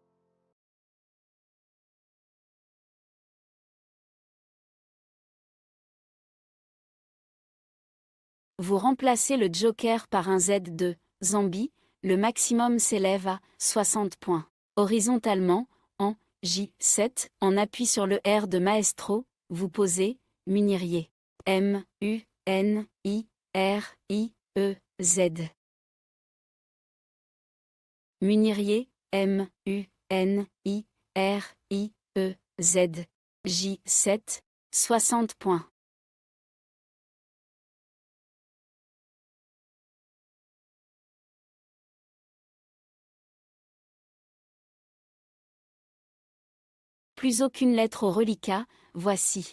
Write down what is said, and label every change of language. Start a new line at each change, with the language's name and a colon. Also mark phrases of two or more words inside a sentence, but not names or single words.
French: Vous remplacez le joker par un Z2, Zambie, le maximum s'élève à 60 points. Horizontalement, en J7, en appui sur le R de Maestro, vous posez Munirier. M-U-N-I-R-I-E-Z. Munirier, M-U-N-I-R-I-E-Z. J7, 60 points. Plus aucune lettre au reliquat, voici.